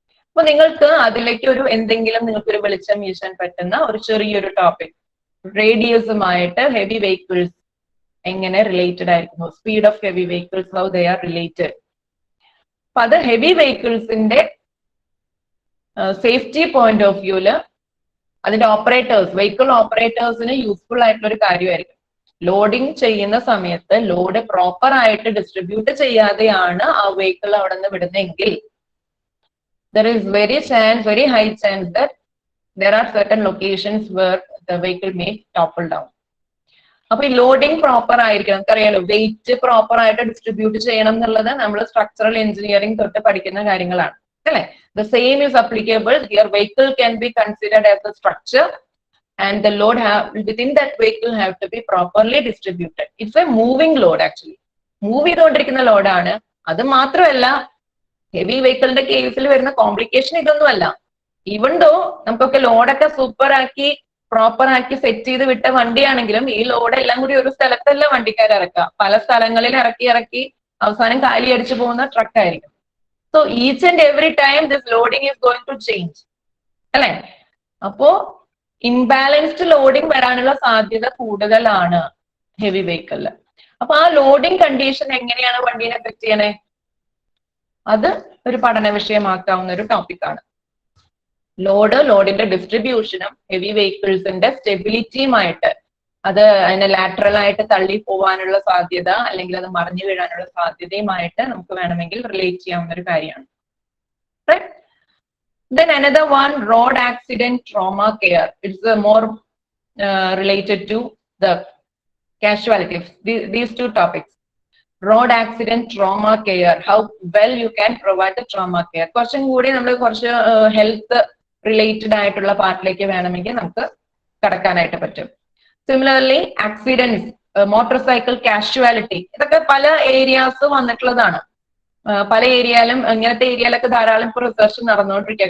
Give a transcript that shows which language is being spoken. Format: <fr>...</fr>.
<ml>അപ്പൊ നിങ്ങൾക്ക് അതിലേക്ക് നിങ്ങൾക്കൊരു വെളിച്ചം വീശാൻ പറ്റുന്ന ഒരു ചെറിയൊരു ടോപ്പിക്, റേഡിയസുമായിട്ട് ഹെവി വെഹിക്കിൾസ് എങ്ങനെ റിലേറ്റഡ് ആയിരിക്കുന്നു,</ml> <en>Speed of heavy vehicles, how they are related.</en> <ml>അപ്പൊ അത് ഹെവി വെഹിക്കിൾസിന്റെ സേഫ്റ്റി പോയിന്റ് ഓഫ് വ്യൂല് അതിന്റെ വെഹിക്കിൾ ഓപ്പറേറ്റേഴ്സിന് യൂസ്ഫുൾ ആയിട്ടുള്ള ഒരു കാര്യമായിരിക്കും. ലോഡിങ് ചെയ്യുന്ന സമയത്ത് ലോഡ് പ്രോപ്പർ ആയിട്ട് ഡിസ്ട്രിബ്യൂട്ട് ചെയ്യാതെയാണ് ആ വെഹിക്കിൾ അവിടെ നിന്ന് വിടുന്നതെങ്കിൽ</ml> <en>there is very high chance that there are certain locations where the vehicle may topple down.</en> <ml>അപ്പൊ ഈ ലോഡിങ് പ്രോപ്പർ ആയിരിക്കണം. നമുക്കറിയാലോ, വെയിറ്റ് പ്രോപ്പർ ആയിട്ട് ഡിസ്ട്രിബ്യൂട്ട് ചെയ്യണം എന്നുള്ളത് നമ്മൾ സ്ട്രക്ചറൽ എഞ്ചിനീയറിംഗ് തൊട്ട് പഠിക്കുന്ന കാര്യങ്ങളാണ്, അല്ലെ?</ml> <en>The same is applicable. Your vehicle can be considered as a structure and the load within that vehicle have to be properly distributed. It's a moving load actually.</en> <ml>Move ചെയ്തുകൊണ്ടിരിക്കുന്ന ലോഡാണ്. അത് മാത്രമല്ല, heavy വെഹിക്കിളിന്റെ കേസിൽ വരുന്ന complication ഇതൊന്നുമല്ല. Even though നമുക്കൊക്കെ ലോഡൊക്കെ super ആക്കി proper ആക്കി set ചെയ്ത് വിട്ട വണ്ടിയാണെങ്കിലും ഈ ലോഡ് എല്ലാം കൂടി ഒരു സ്ഥലത്തല്ല വണ്ടിക്കാർ ഇറക്കുക, പല സ്ഥലങ്ങളിൽ ഇറക്കി അവസാനം കാലി അടിച്ചു പോകുന്ന ട്രക്ക് ആയിരിക്കും.</ml> <en>So each and every time this loading is going to change, അല്ലെ?</en> <ml>അപ്പോ ഇംബാലൻസ്ഡ് ലോഡിങ് വരാനുള്ള സാധ്യത കൂടുതലാണ് ഹെവി വെഹിക്കിളിൽ. അപ്പൊ ആ ലോഡിംഗ് കണ്ടീഷൻ എങ്ങനെയാണ് വണ്ടീനെ എഫക്ട് ചെയ്യണേ, അത് ഒരു പഠന വിഷയമാക്കാവുന്ന ഒരു ടോപ്പിക്കാണ്. ലോഡിന്റെ ഡിസ്ട്രിബ്യൂഷനും ഹെവി വെഹിക്കിൾസിന്റെ സ്റ്റെബിലിറ്റിയുമായിട്ട്, അത് അതിനെ ലാറ്ററൽ ആയിട്ട് തള്ളി പോവാനുള്ള സാധ്യത അല്ലെങ്കിൽ അത് മറിഞ്ഞു വീഴാനുള്ള സാധ്യതയുമായിട്ട് നമുക്ക് വേണമെങ്കിൽ റിലേറ്റ് ചെയ്യാവുന്ന ഒരു കാര്യമാണ്.</ml> <en>Then another one, road accident trauma care. It's more related to the casualties. These two topics. Road accident trauma care. How well you can provide the trauma care.</en> <ml>കുറച്ചും കൂടി നമ്മൾ കുറച്ച് ഹെൽത്ത് റിലേറ്റഡ് ആയിട്ടുള്ള പാർട്ടിലേക്ക് വേണമെങ്കിൽ നമുക്ക് കടക്കാനായിട്ട് പറ്റും. Similarly accidents, motor cycle casualty, ഇതൊക്കെ പല ഏരിയാസ് വന്നിട്ടുള്ളതാണ്. പല ഏരിയയിലും ഇങ്ങനത്തെ ഏരിയയിലൊക്കെ ധാരാളം ഇപ്പോൾ റിസർച്ച് നടന്നുകൊണ്ടിരിക്കുക.</ml>